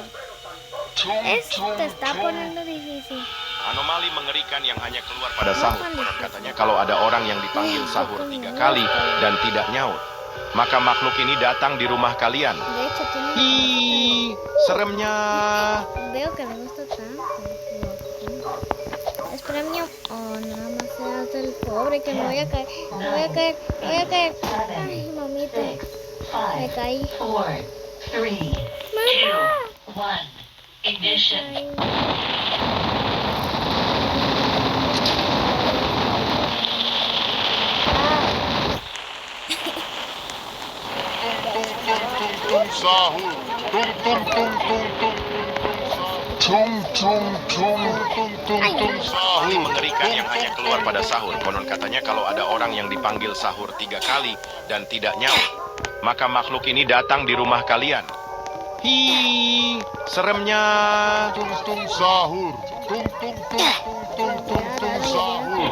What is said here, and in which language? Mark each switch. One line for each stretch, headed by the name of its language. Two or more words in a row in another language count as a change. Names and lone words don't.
Spanish: Esto está poniendo difícil.
Indonesian: Anomali mengerikan yang hanya keluar pada sahur. Konon katanya kalau ada orang yang dipanggil sahur 3 kali dan tidak nyaut, maka makhluk ini datang di rumah kalian.
Spanish: De hecho, tiene
Indonesian: Hi, seremnya.
Spanish: Veo que me gusta tanto. Es premio. Oh, nada más se hace el pobre que me voy a caer. Me voy a caer. Me voy a caer. Ay, mamita. Me caí. 4, 3, 2, 1.
English: Ignition.
Indonesian: Sahur. Tung tung tung tung tung tung tung tung tung tung tung sahur. Anomali mengerikan yang hanya keluar pada sahur. Konon katanya kalau ada orang yang dipanggil sahur 3 kali dan tidak nyaut, maka makhluk ini datang di rumah kalian. Hi, seremnya. Tung tung sahur. Tung tung tung tung tung tung sahur.